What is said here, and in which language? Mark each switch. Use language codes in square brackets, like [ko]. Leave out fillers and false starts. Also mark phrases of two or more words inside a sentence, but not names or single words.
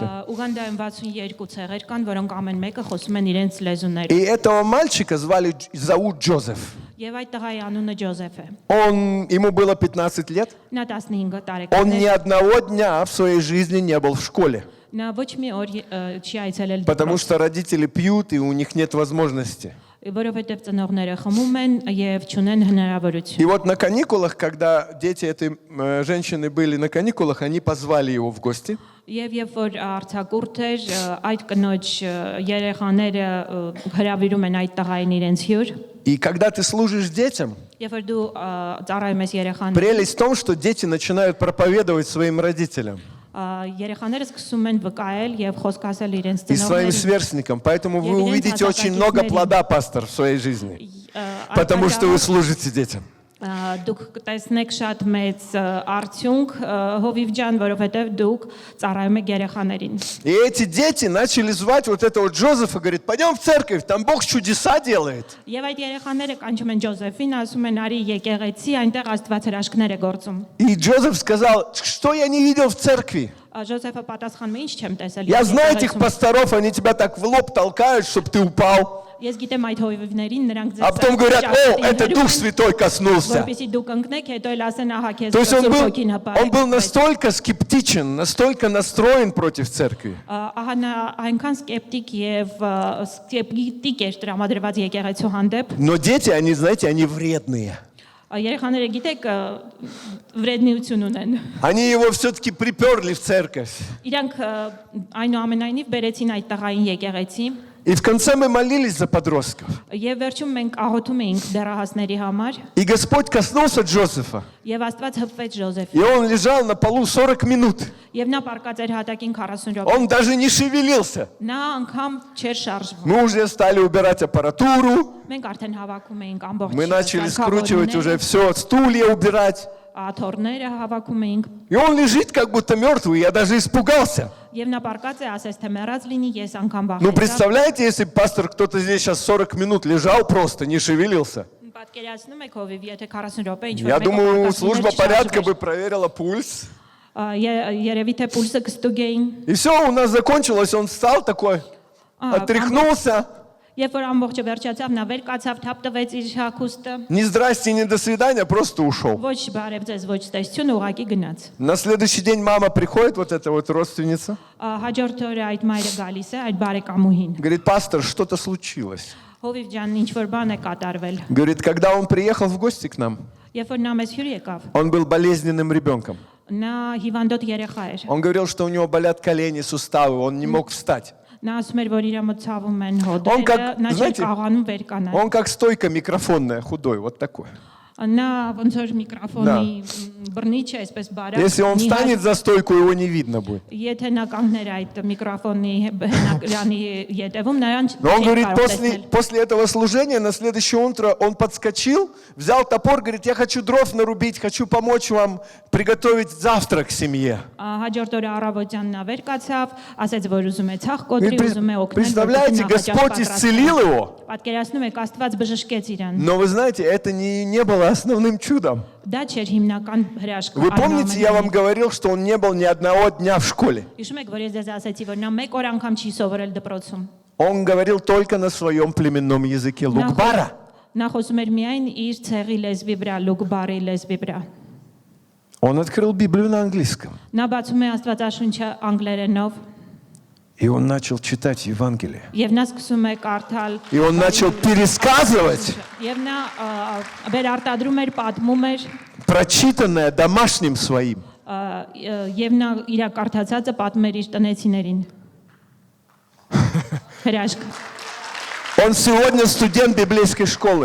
[hy] Угандայում 62 ցեղեր կան, որոնք ամեն мեկը խոսում են իրենց լեզուներով։ [ru] И этого мальчика зовут Джозеф. [hy] Եվ այդ տղայի անունը Ջոզեֆ է։ [ru] Ему было 15 лет. [hy] Նա 15 տարեկան [ru] Он ни [hy] է։ [ru] одного дня в своей жизни не был в школе. [hy] Նա ոչ մի օր չի այցելել [ru] Потому что родители пьют, и у них нет возможности. [hy] որովհետև ծնողները խմում են եւ չունեն հնարավորություն։ [ru] И вот на каникулах, когда дети этой женщины были на каникулах, они позвали его в гости. [hy] Եվ երբ որ արցակուրտ էր, այդ կնոջ երեխաները հրավիրում են այդ տղային իրենց հյուր։ [ru] И когда ты служишь детям, [hy] Երբ որ дու ծառայում ես երեխաներին, [ru] прелесть в том, что дети начинают проповедовать своим родителям [hy] երեխաները սկսում են выкаել եւ խոսք ասել իրենց [ru] и своим [hy] ծնողներին։ [ru] сверстникам. Поэтому вы увидите очень много плода, пастор, в своей жизни. Потому что вы служите детям. [hy] Դուք կտեսնեք շատ մեծ արդյունք հովիվ ջան, որովհետև դուք ծառայում եք երեխաներին։ [ru] И эти дети начали звать вот этого Джозефа, говорит, пойдем в церковь, там Бог чудеса делает. [hy] Եվ այդ երեխաները կանչում են Ջոզեֆին, ասում են արի եկեղեցի, այնտեղ Աստված հրաշքներ է գործում։ [ru] И Джозеф сказал, что я не видел в церкви. [hy] Ջոզեֆը պատասխանում է, ինչ չեմ տեսել։ [ru] Я знаю этих пасторов, они тебя так в лоб толкают, чтобы ты упал. [hy] Ես գիտեմ այդ հովիվներին նրանք [ru] А потом говорят, о, это Дух Святой коснулся. [hy] որպեսզի դուք ընկնեք, հետո էլ ասեն, ահա քեզ [ru] То есть он [hy] Սուրբ Հոգին [ru] он был настолько скептичен, настолько настроен против церкви. [hy] Ահա նա այնքան սկեպտիկ եւ սկեպտիկ էր տրամադրված եկեղեցու հանդեպ։ [ru] Но дети, они, знаете, они вредные. [hy] Երեխաները գիտեք վրեդնիություն ունեն։ [ru] Они его все-таки приперли в церковь. [hy] Իրանք այնուամենայնիվ բերեցին այդ տղային եկեղեցի։ [ru] И в конце мы молились за подростков. [hy] Եվ վերջում մենք աղոթում էինք դեռահասների համար։ [ru] И Господь коснулся Джозефа. [hy] Եվ Աստված հպվեց [ru] И [hy] Ժոզեֆին։ [ru] он лежал на полу 40 минут. [hy] Եվ նա պարկած էր հատակին 40 րոպե։ [ru] Он даже не шевелился. [hy] Նա անգամ չէր շարժվում։ [ru] Мы уже стали убирать аппаратуру. [hy] Մենք արդեն հավաքում էինք ամբողջ [ru] Мы начали скручивать уже все, стулья убирать. [hy] աթոռները հավաքում էինք։ [ru] И он лежит как будто мертвый. Я даже испугался. [hy] Եվ նա պարկած է, ասես թե մեռած լինի, ես անգամ [ru] Ну, [hy] վախեցա։ [ru] представляете, если бы пастор кто-то здесь сейчас 40 минут лежал просто, не шевелился. [hy] Պատկերացնում եք հովիվ, եթե 40 րոպե ինչ-որ [ru] Я [hy] մեկը [ru] думаю, [hy] պարկած [ru] служба [hy] լիներ, [ru] порядка [hy] չշարժվեր։ [ru] бы проверила пульс. [hy] Երևի թե պուլսը կստուգ էին։ [ru] И все, у нас закончилось. Он встал такой, отряхнулся. [hy] Երբ որ ամբողջը վերջացավ, նա վեր կացավ, թափ տվեց իր հագուստը։ [ru] Ни здрасте, ни до свидания, просто ушел. [hy] Ոչ բարև ձեզ, ոչ տեսություն, ուղակի գնաց։ [ru] На следующий день мама приходит, вот эта вот родственница. [hy] Հաջորդ օրը այդ մայրը գալիս է, այդ բարեկամուհին։ [ru] Говорит, пастор, что-то случилось. [hy] Հովիվ ջան, ինչ որ բան է կատարվել։ [ru] Говорит, когда он приехал в гости к нам, [hy] Երբ որ նա մեզ հյուր եկավ, [ru] он был болезненным ребенком. [hy] նա հիվանդոտ երեխա էր։ [ru] Он говорил, что у него болят колени, суставы, он не мог встать. [hy] Նա ասում էր, որ իր մոտ ցավում են [ru] Он [hy] հոդերը, [ru] как, [hy] նա չէր [ru] знаете, [hy] կարողանում վեր կանալ։ [ru] он как стойка микрофонная, худой, вот такой. [hy] Նա ոնց որ միկրոֆոնի բռնիչ է, այսպես բարակ։ [ru] Если он встанет за стойку, его не видно будет. [hy] Եթե նա կանգներ այդ միկրոֆոնի հենակրանի ետևում, նրան [ru] Но он [hy] չի [ru] говорит, [hy] կարող տեսնել։ [ru] после этого служения, на следующее утро он подскочил, взял топор, говорит, я хочу дров нарубить, хочу помочь вам приготовить завтрак семье. [hy] Հաջորդ օրը առավոտյան նա վեր կացավ, ասաց, որ уզում է ցախ կոտրի, уզում է օգնել։ [ru] Представляете, Господь исцелил его. [hy] Պատկերացնում եք, Աստված բժշկեց իրան։ [ru] Но вы знаете, это не было основным чудом. [hy] Դա չէր հիմնական հրաշքը։ [ru] Вы помните, я вам говорил, что он не был ни одного дня в школе. [hy] Հիշում եք, որ ես ձեզ ասացի, որ նա մեկ օր անգամ չի սովորել դպրոցում։ [ru] Он говорил только на своем племенном языке Лукбара. [hy] Նա խոսում էր միայն իր ցեղի լեզվի վրա, լուկբարի լեզվի վրա։ [ru] Он открыл Библию на английском. [hy] Նա բացում է Աստվածաշունչը անգլերենով [ru] И он начал читать Евангелие. [hy] եւ նա սկսում է կարդալ [ru] И он начал пересказывать [hy] եւ նա վերարտադրում էր, պատմում էր [ru] прочитанное домашним своим. [hy] եւ նա իր կարդացածը պատմում էր իր տնեցիներին։ Հրաշք։ [ru] Он сегодня студент библейской школы.